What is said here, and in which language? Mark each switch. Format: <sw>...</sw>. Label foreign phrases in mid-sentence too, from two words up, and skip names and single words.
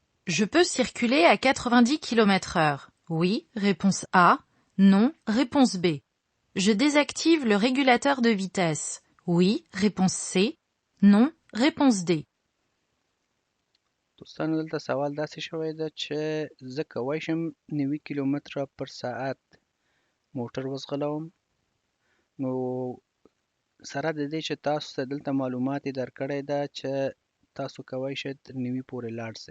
<fr>Je peux circuler à 90 km/h. Oui, réponse A. Non, réponse B. Je désactive le régulateur de vitesse. Oui, réponse C. Non, réponse D.</fr> <ps>دوستانو دلته سوال داسې شوی ده چې زه کولی شم 90 کیلومتره پر ساعت موټر وځغلوم. نو سره د دې چې تاسو ته دلته معلومات یې درکړی ده چې تاسو کولی شئ 90 پورې لاړ شئ.</ps>